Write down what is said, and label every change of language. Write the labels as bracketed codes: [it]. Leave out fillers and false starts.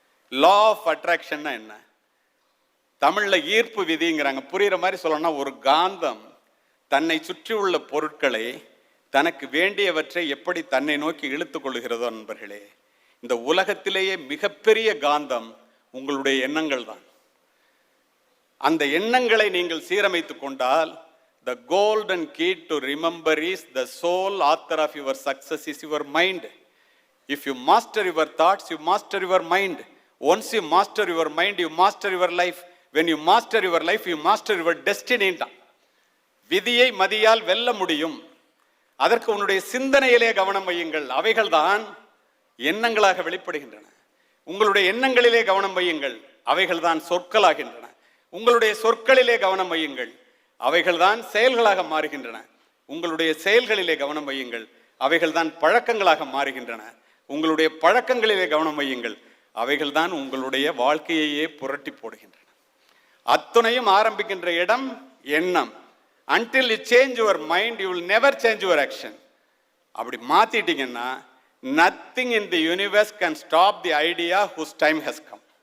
[ta] Law of attraction என்ன? தமிழ்ல ஈர்ப்பு விதிங்கிறாங்க. புரியுற மாதிரி சொல்லணும்னா, ஒரு காந்தம் தன்னை சுற்றியுள்ள பொருட்களை தனக்கு வேண்டியவற்றை எப்படி தன்னை நோக்கி இழுத்துக் கொள்ளுகிறதோ நண்பர்களே, இந்த உலகத்திலேயே மிகப்பெரிய காந்தம் உங்களுடைய எண்ணங்கள் தான். அந்த எண்ணங்களை நீங்கள் சீரமைத்துக் கொண்டால், [en] the golden key to remember is the sole author of your success is your mind. If you master your thoughts, you master your mind. Once you master your mind, you master your life. When you master your life, you master your destiny. [ta] விதியை மதியால் வெல்ல முடியும். அதற்கு உன்னுடைய சிந்தனையிலே கவனம் வையுங்கள். அவைகள்தான் எண்ணங்களாக வெளிப்படுகின்றன. உங்களுடைய எண்ணங்களிலே கவனம் வையுங்கள். அவைகள்தான் சொற்களாகின்றன. உங்களுடைய சொற்களிலே கவனம் வையுங்கள். அவைகள்தான் செயல்களாக மாறுகின்றன. உங்களுடைய செயல்களிலே கவனம் வையுங்கள். அவைகள்தான் பழக்கங்களாக மாறுகின்றன. உங்களுடைய பழக்கங்களிலே கவனம் வையுங்கள். அவைகள்தான் உங்களுடைய வாழ்க்கையையே புரட்டி போடுகின்றன. அத்துணையும் ஆரம்பிக்கின்ற இடம் எண்ணம். [en] Until you change your mind, you will never change your action. [ta] அப்படி மாத்திட்டீங்கன்னா, [en] nothing in the universe can stop the idea whose time has come.